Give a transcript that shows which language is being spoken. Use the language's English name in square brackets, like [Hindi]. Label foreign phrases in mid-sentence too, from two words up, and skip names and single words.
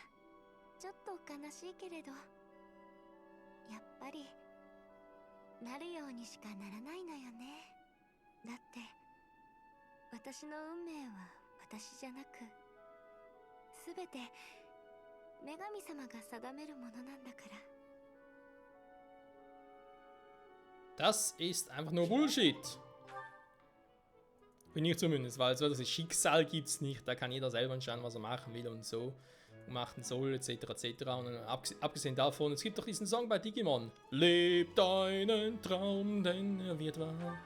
[Japanese] ちょっと悲しいけれど、やっぱりなるようにしかならないのよね。だって私の運命は私じゃなく、すべて女神様が定めるものなんだから。 [German] Das ist einfach nur Bullshit. Bin ich zumindest, weil so das Schicksal gibt's nicht. Da kann jeder selber entscheiden, was er machen will und so. Und machen soll, etc. etc. Und abgesehen davon, es gibt doch diesen Song bei Digimon. Leb deinen Traum, denn er wird wahr.